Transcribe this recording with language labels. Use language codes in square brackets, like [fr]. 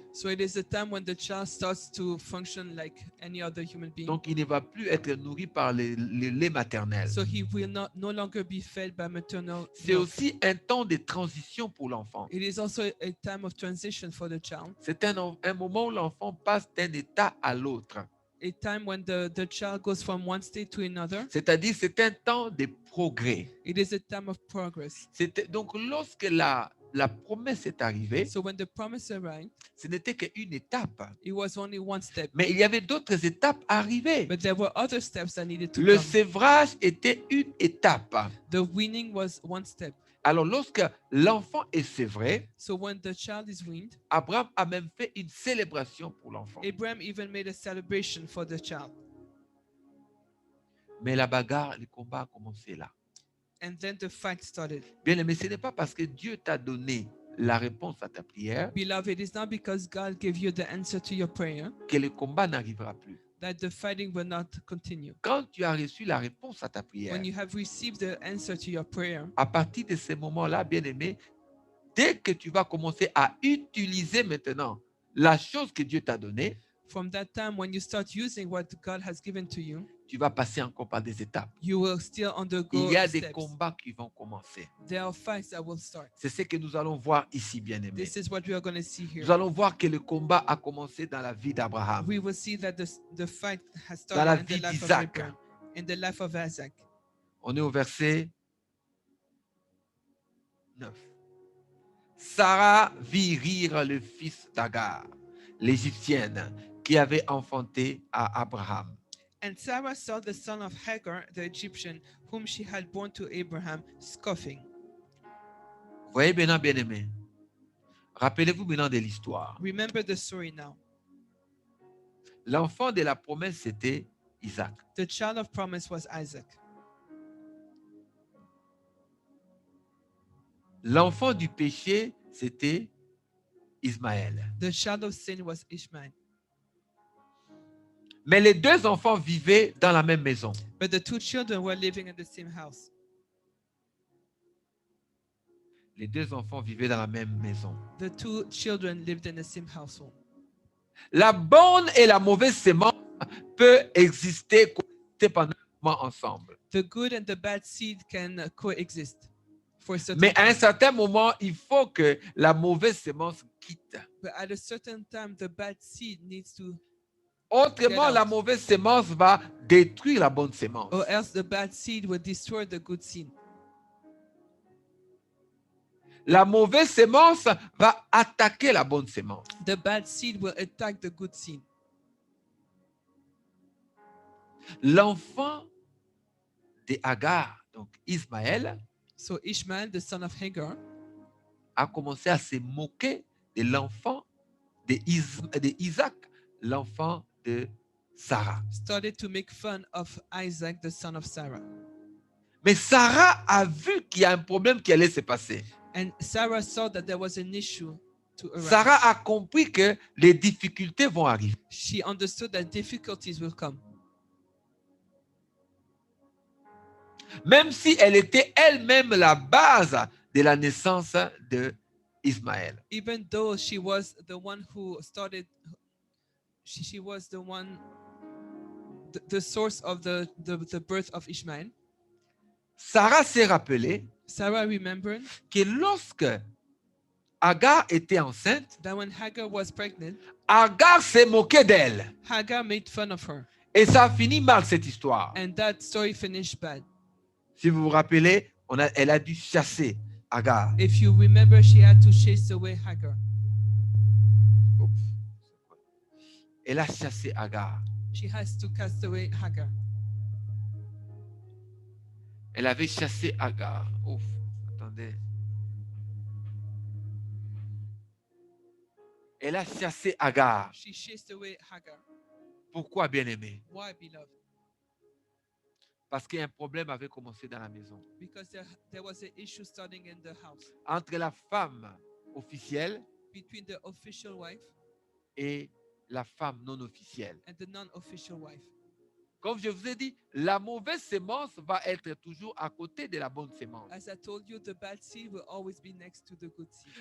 [en] So it is a time when the child starts to function like any other human being. [fr] Donc, il ne va plus être nourri par le lait maternel. [en] So he will no longer be fed by maternal [fr] C'est [en] milk. [fr] aussi un temps de transition pour l'enfant. [en] It is also a time of transition for the child. [fr] C'est un moment où l'enfant passe d'un état à l'autre. [en] A time when the child goes from one state to another. [fr] C'est-à-dire, c'est un temps de progrès. [en] It is a time of progress. [fr] Donc, lorsque la promesse est arrivée, [en] So when the promise arrived, [fr] ce n'était qu'une étape. [en] it was only one step. [fr] Mais il y avait d'autres étapes arrivées. [en] But there were other steps that needed to [fr] Le [en] come. [fr] sévrage était une étape. [en] The weaning was one step. [fr] Alors, lorsque l'enfant est sévré, [en] So when the child is weaned, [fr] Abraham a même fait une célébration pour l'enfant. [en] Abraham even made a celebration for the child. [fr] Mais la bagarre, le combat a commencé là. [en] And then the fight started. [fr] Bien aimé, ce n'est pas parce que Dieu t'a donné la réponse à ta prière [en] Beloved, it is not because God gave you the answer to your prayer [fr] que le combat n'arrivera plus. [en] that the fighting will not continue. [fr] Quand tu as reçu la réponse à ta prière, [en] When you have received the answer to your prayer, [fr] à partir de ce moment-là, bien aimé, dès que tu vas commencer à utiliser maintenant la chose que Dieu t'a donnée, [en] from that time when you start using what God has given to you, [fr] tu vas passer encore par des étapes. [en] you will still undergo [fr] Il y a des [en] steps. [fr] combats qui vont commencer. [en] There are fights that will start. [fr] C'est ce que nous allons voir ici, bien aimé. [en] This is what we are going to see here. [fr] Nous allons voir que le combat a commencé dans la vie d'Abraham. [en] We will see that the fight has [fr] Dans la [en] started in [fr] vie [en] the life of [fr] d'Isaac. [en] Abraham, in the life of Isaac. [fr] On est au verset 9. Sarah vit rire le fils d'Agar, l'Égyptienne, qui avait enfanté à Abraham. [en] And Sarah saw the son of Hagar, the Egyptian, whom she had borne to Abraham, scoffing. [fr] Voyez maintenant, bien-aimés, rappelez-vous maintenant de l'histoire. [en] Remember the story now. [fr] L'enfant de la promesse, c'était Isaac. [en] The child of promise was Isaac. [fr] L'enfant du péché, c'était Ismaël. [en] The child of sin was Ishmael. [fr] Mais les deux enfants vivaient dans la même maison. [en] But the two children were living in the same house. [fr] Les deux enfants vivaient dans la même maison. [en] The two children lived in the same household. [fr] La bonne et la mauvaise sémence peuvent exister pendant un moment ensemble. [en] The good and the bad seed can coexist for a certain [fr] Mais à un [en] time. [fr] certain moment, il faut que la mauvaise sémence quitte. [en] But at a certain time, the bad seed needs to, [fr] Autrement, [en] Get out. [fr] la mauvaise sémence va détruire la bonne sémence. [en] or else the bad seed will destroy the good seed. [fr] La mauvaise sémence va attaquer la bonne sémence. [en] The bad seed will attack the good seed. [fr] L'enfant de Hagar, donc Ismaël, [en] So Ishmael, the son of Hagar, [fr] a commencé à se moquer de l'enfant d'Isaac, l'enfant de Sarah. [en] started to make fun of Isaac, the son of Sarah. [fr] Mais Sarah a vu qu'il y a un problème qui allait se passer. [en] And Sarah saw that there was an issue to arise. [fr] Sarah a compris que les difficultés vont arriver. [en] She understood that difficulties will come. [fr] Même si elle était elle-même la base de la naissance de Ismaël. [en] Even though she was the one who started, she was the one, the source of the birth of Ishmael. [fr] Sarah s'est rappelée [en] Sarah remembered [fr] que lorsque Hagar était enceinte, [en] that when Hagar was pregnant, [fr] Hagar s'est moquée d'elle. [en] Hagar made fun of her. [fr] Et ça a fini mal cette histoire. [en] And that story finished bad. [fr] Si vous vous rappelez, elle a dû chasser Hagar. [en] If you remember, she had to chase away Hagar. [fr] Oups. Elle a chassé Hagar. [en] She has to cast away Hagar. [fr] Elle avait chassé Hagar. Ouf, attendez. Elle a chassé Hagar. [en] She chased away Hagar. [fr] Pourquoi, bien-aimé? [en] Why, beloved? [fr] Parce qu'un problème avait commencé dans la maison. [en] Because there was an issue starting in the house [fr] Entre la femme officielle [en] between the official wife [fr] et la femme non officielle. [en] and the non-official wife. [fr] Comme je vous ai dit, la mauvaise sémence va être toujours à côté de la bonne sémence. [en] As I told you, the bad seed will always be next to the good seed.